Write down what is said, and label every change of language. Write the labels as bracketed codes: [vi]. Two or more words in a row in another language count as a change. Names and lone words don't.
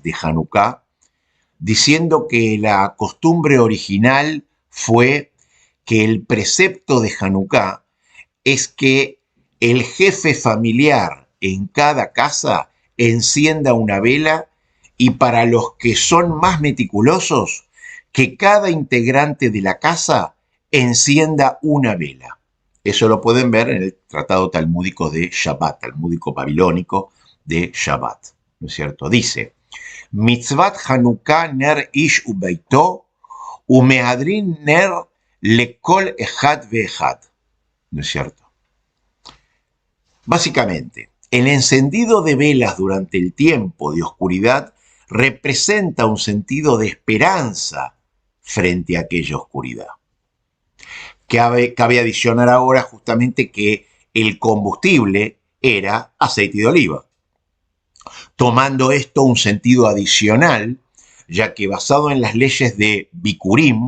[es] de Hanukkah, diciendo que la costumbre original fue que el precepto de Hanukkah es que el jefe familiar en cada casa encienda una vela y, para los que son más meticulosos, que cada integrante de la casa encienda una vela. Eso lo pueden ver en el tratado talmúdico de Shabbat, talmúdico babilónico de Shabbat, ¿no es cierto? Dice: [he] מצוות חנוכה נר איש וביתו והמהדרין נר לכל אחד ואחד, [es] ¿no es cierto? Básicamente, el encendido de velas durante el tiempo de oscuridad representa un sentido de esperanza frente a aquella oscuridad. Cabe adicionar ahora justamente que el combustible era aceite de oliva, tomando esto un sentido adicional, ya que basado en las leyes de Bikurim,